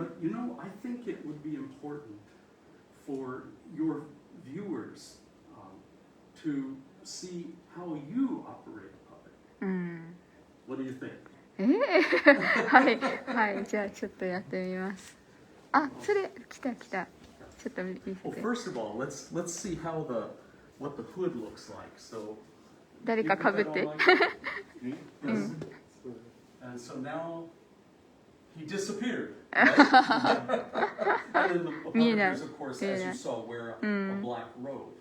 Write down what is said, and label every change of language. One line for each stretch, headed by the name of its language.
English: you know, I think it would be important for your viewers to see how you operate a puppet.
Japanese: うん。
English: What do you think?
Japanese: はいはい、じゃあちょっとやってみます。あ、それ来た。ちょっと見せ
English: Well,
Japanese: て。
English: first of all, let's see how what the hood looks like. So
Japanese: 誰か被って。
English: yes. And so now he disappeared. Right? And then the puppeteers, of course, as you saw, wear a black robe.